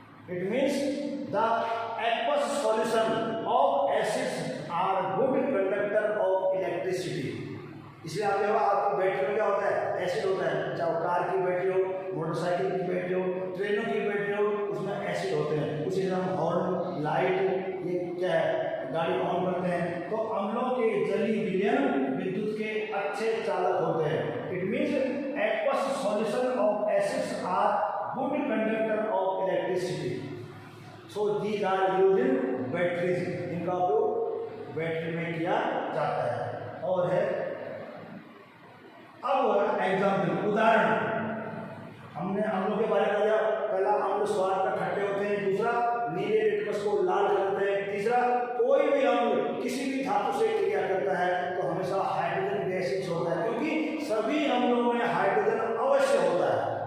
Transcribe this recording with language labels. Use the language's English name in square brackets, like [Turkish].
[English] It means the aqueous solution of acids are good conductor of electricity। [Hindi] इसलिए आप देखो, आपकी बैटरी में क्या होता है? एसिड होता है। चाहे कार की बैटरी हो, मोटरसाइकिल की बैटरी हो, ट्रेनों की बैटरी हो, उसमें एसिड होते हैं। उसी तरह हॉर्न, लाइट, ये क्या है, गाड़ी ऑन करते हैं। तो अम्लों के जलीय विलयन विद्युत के अच्छे चालक होते हैं। [English] It means aqueous solution of acids are good conductor of electricity, so these are used in batteries। [Hindi] इनका उपयोग बैटरी में किया जाता है। और है अब एग्जाम्पल, उदाहरण। हमने अम्लों के बारे में दिया। पहला, अम्ल स्वाद का खट्टे होते हैं। दूसरा, नीले लिटमस को लाल करते हैं। तीसरा, कोई भी अम्ल किसी भी धातु से क्रिया करता है तो हमेशा हाइड्रोजन गैसेज होता है, क्योंकि सभी अम्लों में हाइड्रोजन अवश्य होता है।